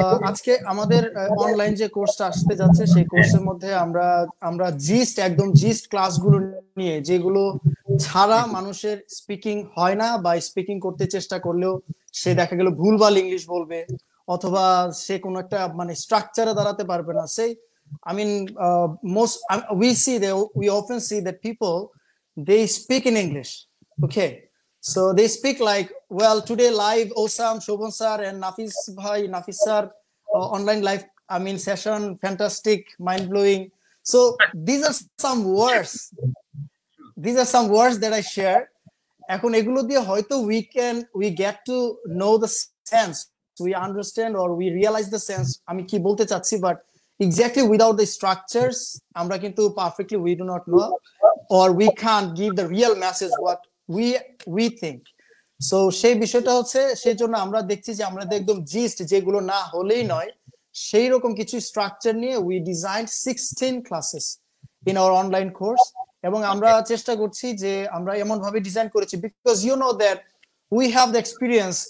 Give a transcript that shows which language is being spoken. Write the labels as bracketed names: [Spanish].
[Bangla] আজকে আমাদের অনলাইন যে কোর্সটা আসতে যাচ্ছে, সেই হ্যাঁ কোর্সের মধ্যে আমরা আমরা একদম জিস্ট ক্লাসগুলো নিয়ে, যেগুলো ছাড়া মানুষের স্পিকিং হয় না, বা স্পিকিং করতে চেষ্টা করলেও সে দেখা গেল ভুলভাল ইংলিশ বলবে, অথবা সে কোনো একটা মানে স্ট্রাকচারে দাঁড়াতে পারবে না। [English] সেই I mean, most we often see that people, they speak in English, okay? So they speak like, well, today live, Osam, Shobhan sir, and Nafis sir, online live, I mean, session, fantastic, mind blowing. So these are some words. These are some words that I share. [Bangla] এখন এগুলো দিয়ে হয়তো [English] we get to know the sense, we understand or we realize the sense [Bangla] আমি কি বলতে চাচ্ছি, [English] but exactly without the structures [Bangla] আমরা কিন্তু [English] perfectly we do not know, or we can't give the real message what we think. [Bangla] So সেই বিষয়টা হচ্ছে, সেই জন্য আমরা দেখছি যে আমরা একদম জিস্ট যেগুলো না হলেই নয়, সেই রকম কিছু স্ট্রাকচার নিয়ে [English] we designed 16 classes in our online course. [Bangla] এবং আমরা চেষ্টা করছি যে আমরা এমন ভাবে ডিজাইন করেছি, [English] Because you know that we have the experience.